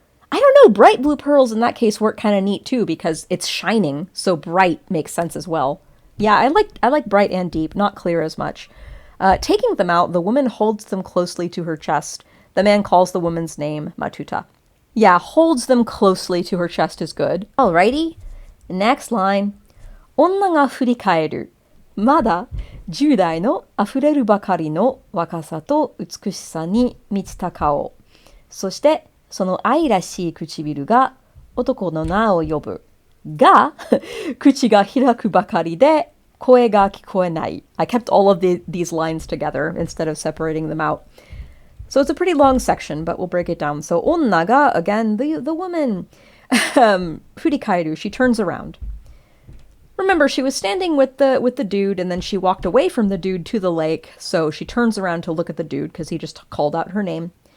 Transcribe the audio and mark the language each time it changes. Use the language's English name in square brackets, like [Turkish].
[English] I don't know, bright blue pearls in that case work kind of neat too, because it's shining, so bright makes sense as well. Yeah, I like bright and deep, not clear as much. Taking them out, the woman holds them closely to her chest. The man calls the woman's name, Matuta. Yeah, holds them closely to her chest is good. Alrighty, next line. [Japanese] 女が振り返る。まだ10代の溢れるばかりの若さと美しさに満ちた顔。そして、その愛らしい唇が男の名を呼ぶ。が、口が開くばかりで声が聞こえない。 [English] I kept all of these lines together instead of separating them out. So it's a pretty long section, but we'll break it down. So, 女が, again, the woman. [Japanese] 振り返る, [English] she turns around. Remember, she was standing with the dude, and then she walked away from the dude to the lake, so she turns around to look at the dude, because he just called out her name.